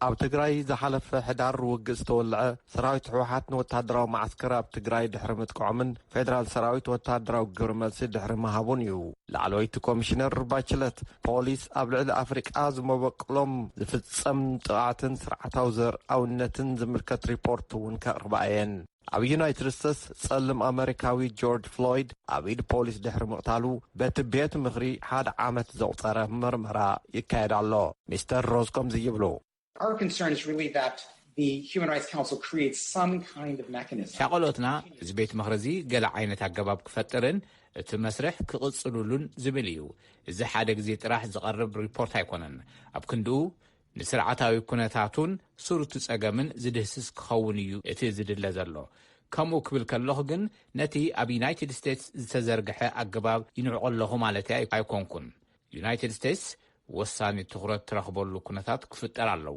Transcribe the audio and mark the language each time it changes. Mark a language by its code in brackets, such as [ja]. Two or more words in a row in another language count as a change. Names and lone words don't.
[ti] ኣብ ትግራይ ዝሓለፈ ሕዳር ውግእ ዝተወልዐ ሰራዊት ሕወሓት ንወተሃደራዊ ማዓስከር ኣብ ትግራይ ድሕሪ ምጥቃዖምን ፌደራል ሰራዊት ወተሃደራዊ ግብሪ መልሲ ድሕሪ ምሃቡን እዩ። ላዕለወይቲ ኮሚሽነር ባችለት ፖሊስ ኣብ ልዕሊ ኣፍሪቃ ዝመበቅሎም ዝፍጸም ጥቃዕትን ስርዓታዊ ዘርኣውነትን ዝምልከት ሪፖርት እውን ከቕርባ እየን። ኣብ ዩናይትድ ስቴትስ ጸልም ኣሜሪካዊ ጆርጅ ፍሎይድ ኣብ ኢድ ፖሊስ ድሕሪ ምቕታሉ በቲ ቤት ምኽሪ 1 ዓመት ዘቑፀረ ምርመራ ይካየድ ኣሎ። ሚስተር ሮዝ ከምዚ ይብሉ [en] Our concern is really that the Human Rights Council creates some kind of mechanism. [ti] ሻቆሎትና እዚ ቤት ምኽሪ እዚ ገለ ዓይነት ኣገባብ ክፈጥርን እቲ መስርሕ ክቕጽሉሉን ዝብል እዩ። እዚ ሓደ ግዜ ጥራሕ ዝቐርብ ሪፖርት ኣይኮነን። ኣብ ክንድኡ ንስርዓታዊ ኩነታቱን ስሩቱ ጸገምን ዝድህስስ ክኸውን እዩ እቲ ዝድለ ዘሎ። ከምኡ ክብል ከለኹ ግን ነቲ ኣብ ዩናይትድ ስቴትስ ዝተዘርግሐ ኣገባብ ይንዕቆ ኣለኹ ማለት ኣይኮንኩን። ዩናይትድ ስቴትስ ወሳኒ ትኹረት ትረኽበሉ ኩነታት ክፍጠር ኣለዎ።